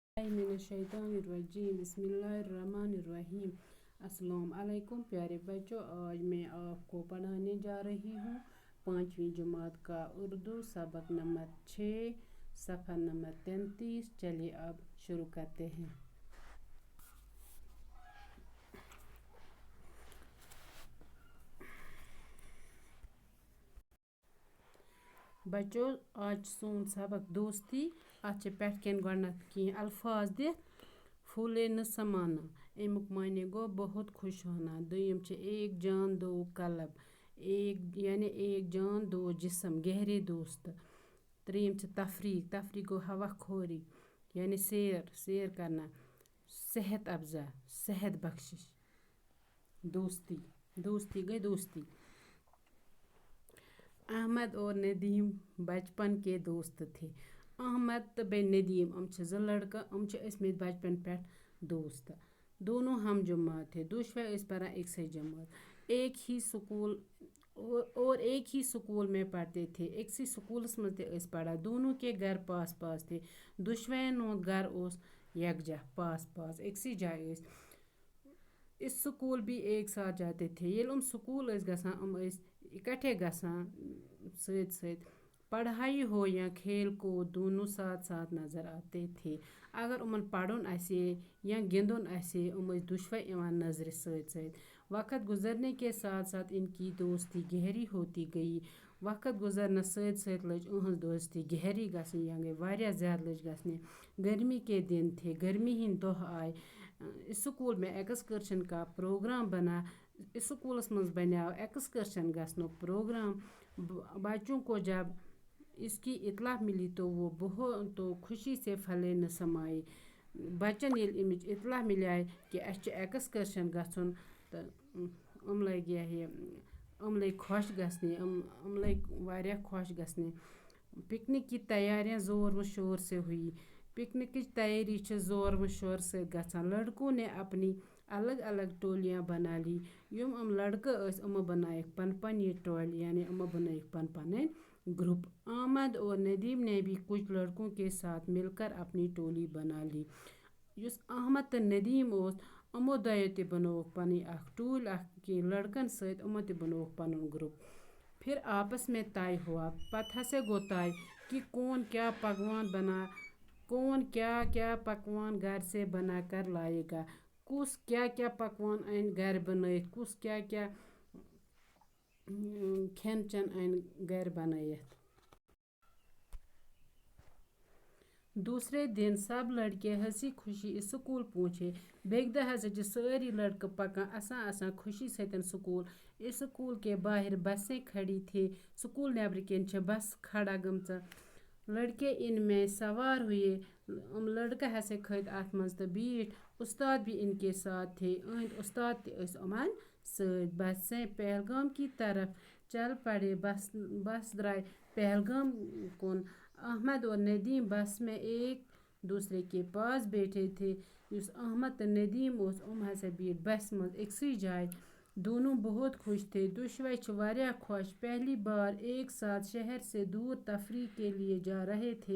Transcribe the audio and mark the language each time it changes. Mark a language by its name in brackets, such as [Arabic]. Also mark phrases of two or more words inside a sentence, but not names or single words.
[Arabic] من الشیطان الرجیم بسم اللہ الرحمن الرحیم السلام علیکم [Urdu] پیارے بچوں، آج میں آپ کو پڑھانے جا رہی ہوں 5ویں جماعت کا اردو سبق نمبر 6 صفحہ نمبر 33۔ چلیے اب شروع کرتے ہیں۔ بچوں، آج [Kashmiri] سون سبق دوستی اچھے پٮ۪ٹھ کٮ۪ن گۄڈنٮ۪تھ کینٛہہ الفاظ دِتھ [Urdu] پھولے نہ سمانا [Kashmiri] امیُک معنی گوٚو [Urdu] بہت خوش ہونا۔ [Kashmiri] دوٚیِم چھِ [Urdu] ایک جان دو قلب، یعنی ایک جان دو جسم، گہرے دوست۔ [Kashmiri] ترٛیٚیِم چھِ [Urdu] تفریح گوٚو ہوا خوری یعنی سیر کرنا۔ صحت افزا، صحت بخشش۔ دوستی گئی دوستی۔ احمد اور ندیم بچپن کے دوست تھے۔ [Kashmiri] احمد تو بیٚیہِ ندیم چھِ زٕ لڑکہٕ، چھِ ٲسۍمٕتۍ بچپن پٮ۪ٹھ دوست۔ [Urdu] دونوں ہم جماعت تھے، [Kashmiri] دۄشوے ٲسۍ پران أکسٕے جماعت، [Urdu] ایک ہی سکول میں پڑھتے تھے، [Kashmiri] أکسٕے سکوٗلس منٛز تہِ ٲسۍ پران۔ [Urdu] دونوں کے گھر پاس پاس تھے، [Kashmiri] دۄشوٕیَن ہُنٛد گھر اوس یکجا پاس پاس، أکسٕے جایہِ ٲسۍ۔ [Urdu] اس سکول بھی ایک ساتھ جاتے تھے۔ [Kashmiri] ییٚلہِ سکول ٲسۍ گژھان ٲسۍ اکٹھے گژھان سۭتۍ سۭتۍ۔ [Urdu] پڑھائی ہو یا کھیل کود دونوں ساتھ ساتھ نظر آتے تھے۔ [Kashmiri] اگر پڑھن آسہِ یا گِنٛدُن آسہِ ٲسۍ دۄشوے یِوان نظرِ سۭتۍ سۭتۍ۔ [Urdu] وقت گزرنے کے ساتھ ساتھ ان کی دوستی گہری ہوتی گئی۔ [Kashmiri] وقت گزرنس سۭتۍ سۭتۍ لٔج اہنٛز دوستی گہری گژھٕنۍ، یا گٔے واریاہ زیادٕ لٔج گژھنہِ۔ [Urdu] گرمی کے دن تھے، [Kashmiri] گرمی ہٕنٛدۍ دۄہ آے۔ [Urdu] اسکول میں ایکسکرشن کا پروگرام بنا۔ [Kashmiri] اسکولس منٛز بنیٛاو ایکسکرشن گژھنُک پروگرام۔ [Urdu] بچوں کو جب اس کی اطلاع ملی تو خوشی سے پھلے نہ سمائے۔ [Kashmiri] بچن ییٚلہِ امِچ اطلاع ملیے کہ اَسہِ چھُ ایکسکرشن گژھُن تہٕ لٔگۍ خۄش گژھنہِ، لٔگۍ واریاہ خۄش گژھنہِ۔ [Urdu] پکنک کی تیاریاں زور و شور سے ہوئی۔ [Kashmiri] پکنکٕچ تیٲری چھِ زور و شور سۭتۍ گژھان۔ [Urdu] لڑکوں نے اپنی الگ الگ ٹولیاں بنا لی۔ [Kashmiri] یِم لڑکہٕ ٲسۍ بنایکھ پن پنٕنۍ ٹولہِ، یعنی بنایکھ پن پنٕنۍ گروپ۔ [Urdu] احمد اور ندیم نے بھی کچھ لڑکوں کے ساتھ مل کر اپنی ٹولی بنا لی۔ [Kashmiri] یُس احمد تہٕ ندیم اوس دۄیو تہِ بنووُکھ پنٕنۍ اکھ ٹوٗلۍ، کینٛہہ لڑکن سۭتۍ تہِ بنووُکھ پنُن گروپ۔ [Urdu] پھر آپس میں طے ہوا، [Kashmiri] پتہٕ ہسا گوٚو طے [Urdu] کہ کون کیا پکوان گھر سے بنا کر لائے گا۔ [Kashmiri] کس کیا پکوان ان گھر بنٲیِتھ، کس کیا کھٮ۪ن چٮ۪ن ان گھر بنٲیِتھ۔ [Urdu] دوسرے دن سب لڑکے ہنسی خوشی اسکول پہنچے۔ [Kashmiri] بیٚکہِ دۄہ ہسا چھِ سٲری لڑکہٕ پکان اَسان خوشی سۭتۍ سکول۔ [Urdu] اسکول کے باہر بسیں کھڑی تھی۔ [Kashmiri] سکول نیبرٕ کِنۍ چھِ بس کھڑا گٔمژٕ۔ [Urdu] لڑکے ان میں سوار ہوئے۔ [Kashmiri] لڑکہٕ ہسا کھٔتۍ اتھ منٛز تہٕ بیٖٹھ۔ [Urdu] استاد بھی ان کے ساتھ تھے۔ [Kashmiri] یِہنٛدۍ استاد تہِ ٲسۍ یِمن سۭتۍ۔ [Urdu] بسیں پہلگام کی طرف چل پڑے۔ [Kashmiri] بس درائے پہلگام کُن۔ [Urdu] احمد اور ندیم بس میں ایک دوسرے کے پاس بیٹھے تھے۔ [Kashmiri] یُس احمد تہٕ ندیم اوس ہسا بیٖٹھ بسہِ منٛز أکسٕے جایہِ۔ [Urdu] دونوں بہت خوش تھے۔ [Kashmiri] دۄشوے چھِ واریاہ خۄش، [Urdu] پہلی بار ایک ساتھ شہر سے دور تفریح کے لیے جا رہے تھے۔